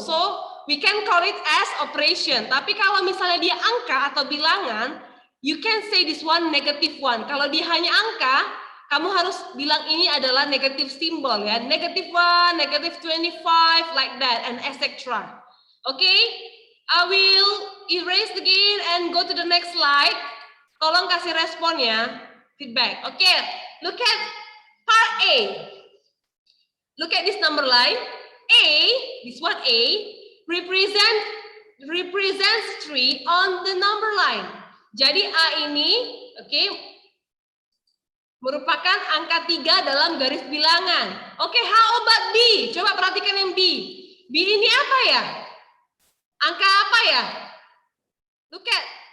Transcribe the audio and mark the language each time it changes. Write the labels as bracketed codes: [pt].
[en] So, we can call it as operation. [id] Tapi kalau misalnya dia angka atau bilangan, [en] you can say this one negative 1. [id] Kalau dia hanya angka, kamu harus bilang ini adalah negative symbol ya. [en] Negative 1, negative 25, like that, and etc. Okay? I will erase again and go to the next slide. [id] Tolong kasih respon ya. [en] Feedback. Okay, look at part A. Look at this number line. A, this one A, represents 3 on the number line. [id] Jadi A ini, oke, merupakan angka 3 dalam garis bilangan. Oke, [en] how about B? [id] Coba perhatikan yang B. B ini apa ya? Angka apa ya? [en] Look at.